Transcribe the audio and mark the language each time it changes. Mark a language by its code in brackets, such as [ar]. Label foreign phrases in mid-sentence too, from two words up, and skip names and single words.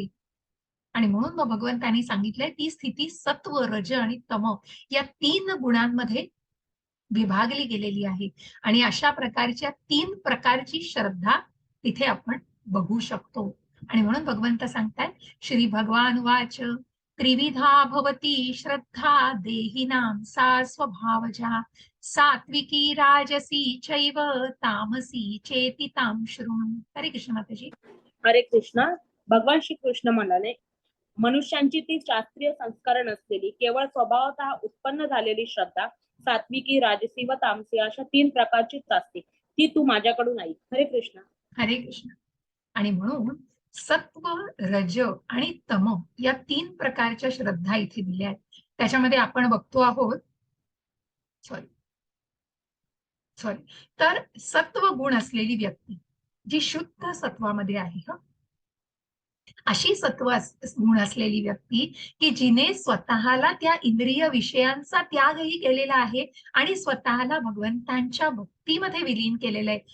[mr] आणि म्हणून मग भगवंतांनी सांगितलंय ती स्थिती सत्व, रज आणि तम या 3 गुणांमध्ये विभागली गेलेली आहे. आणि अशा प्रकारच्या 3 प्रकारची श्रद्धा तिथे आपण बघू शकतो. आणि म्हणून भगवंत सांगतायत, [sa] श्री भगवान वाच त्रिविधा भवती श्रद्धा देहिनां सा स्वभावजा सात्विकी राजसी चैव तामसी चेति तां शृणु. [mr] हरे कृष्ण माताजी. हरे कृष्णा. भगवान श्री कृष्ण म्हणाले, मनुष्यांची ती शास्त्रीय संस्कार नसलेली केवळ स्वभावतः उत्पन्न झालेली श्रद्धा सात्विकी, राजसी व तामसी अशा 3 प्रकारचीच असते, ती तू माझ्याकडून ऐक. हरे कृष्ण. हरे कृष्ण. आणि म्हणून सत्व, रज आणि तम या 3 प्रकारच्या श्रद्धा इथे दिल्या आहेत. त्याच्यामध्ये आपण बघतो आहोत, [en] sorry sorry [mr] तर सत्व गुण असलेली व्यक्ती जी शुद्ध सत्वामध्ये आहे, अशी गुण असलेली व्यक्ती की जिने स्वतःला त्या इंद्रिय विषयांचा त्यागही केलेला आहे आणि स्वतःला भगवंतांच्या भक्तीमध्ये विलीन केलेलं आहे.